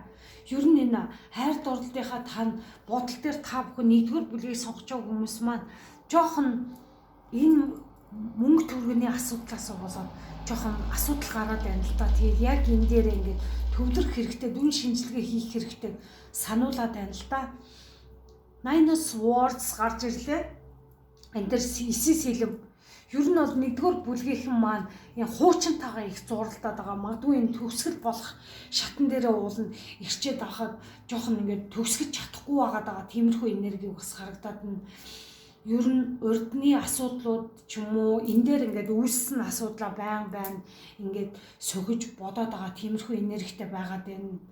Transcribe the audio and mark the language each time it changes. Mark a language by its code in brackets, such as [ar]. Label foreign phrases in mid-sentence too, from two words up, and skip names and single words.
[mn] Ер нь энэ хайр дурлалынхаа бодол дээр та бүхэн нэгдүгээр бүлгийг сонгож байгаа хүмүүс маань жоохон энэ мөнгө төгрөгийн асуудлаас болоод жоохон асуудал гараад байна л да. Тэгээд яг энэ дээр ингээд төвлөрөх хэрэгтэй, дүн шинжилгээ хийх хэрэгтэй сануулад байна л да. Nine of Swords гарч ирлээ. Энд дээр 9 сэлэм. Ер нь бол нэгдүгээр бүлгийнхэн маань энэ хуучинтайгаа их зуралдаад байгаа. Магадгүй энэ төгсгөл болох шатан дээрээ уулна ирчээд байхад жоохон ингээд төгсгөж чадахгүй байгаа. Тиймэрхүү энерги бас харагдаад байна. Ер нь урдны асуудлууд ч юм уу энэ дээр ингээд үүссэн асуудлаа байн ингээд сөхөж бодоод байгаа тиймэрхүү энергитэй байгаад байна.